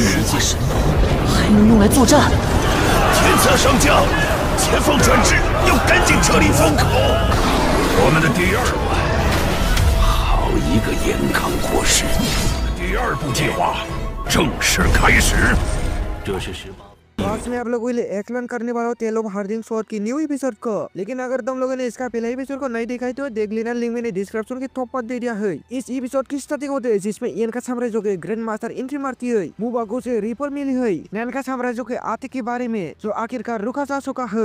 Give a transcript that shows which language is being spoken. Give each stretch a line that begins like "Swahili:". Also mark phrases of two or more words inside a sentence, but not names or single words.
Chinese: 实际神宝还能用来作战。天策上将，前方船只要赶紧撤离风口。我们的第2关，好一个严康国师！第2步计划正式开始。这是18。
Hindi: आज मैं आप लोगों के लिए एक्सप्लेन करने वाला हूँ टेल ऑफ हार्डिंग स्वॉर्ड की
English: new episode
Hindi: को। लेकिन अगर तुम लोगों ने इसका पहला एपिसोड को नहीं देखा है तो देख लेना, लिंक मैंने डिस्क्रिप्शन के टॉप पर दे दिया है। इस एपिसोड की स्टार्टिंग होते है जिसमें इयन का साम्राज्य के
English: grand master
Hindi: एंट्री मारती है। मुबागो से रिपोर्ट मिली है नैन का साम्राज्य के आते के बारे में, जो आखिरकार रुका जा चुका है।